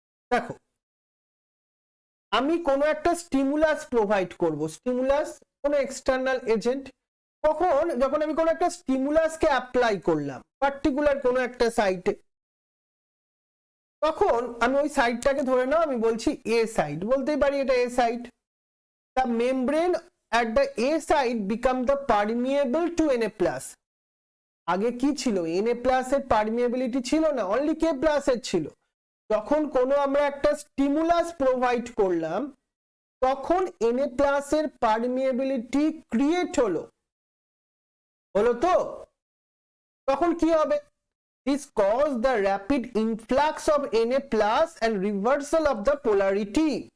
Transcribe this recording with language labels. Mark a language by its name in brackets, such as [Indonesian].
[Bangla] দেখো আমি কোনো একটা স্টিমুলাস প্রোভাইড করব, স্টিমুলাস কোনো এক্সটার্নাল এজেন্ট, কখন, যখন আমি কোনো একটা স্টিমুলাসকে অ্যাপ্লাই করলাম পার্টিকুলার কোনো একটা সাইটে, তখন আমি ওই সাইটটাকে ধরে নাও আমি বলছি এ সাইট, বলতেই পারি এটা এ site. [English] The membrane at the A side become the permeable to Na+। [Bangla] আগে কি ছিল, Na+ এর পারমিয়েবিলিটি ছিল না, অনলি K+ এর ছিল। যখন কোনো আমরা একটা স্টিমুলাস প্রোভাইড করলাম তখন Na+ এর পারমিয়েবিলিটি ক্রিয়েট হলো তো, তখন কি হবে, [English] this cause the rapid influx of Na+ and reversal of the polarity।